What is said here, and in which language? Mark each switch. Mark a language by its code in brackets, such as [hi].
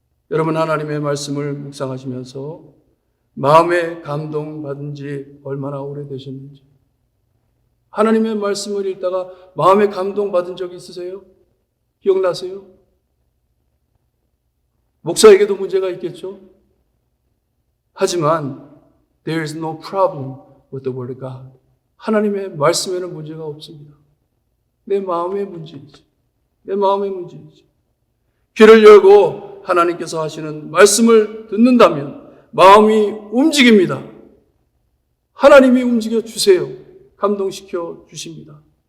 [ko] 여러분 하나님의 말씀을 묵상하시면서 마음에 감동받은 지 얼마나 오래되셨는지, 하나님의 말씀을 읽다가 마음에 감동받은 적이 있으세요? 기억나세요? 목사에게도 문제가 있겠죠? 하지만 [en] there is no problem with the word of God. [ko] 하나님의 말씀에는 문제가 없습니다. 내 마음의 문제이지. 내 마음의 문제이지. 귀를 열고 하나님께서 하시는 말씀을 듣는다면 마음이 움직입니다. 하나님이 움직여 주세요. 감동시켜 주십니다.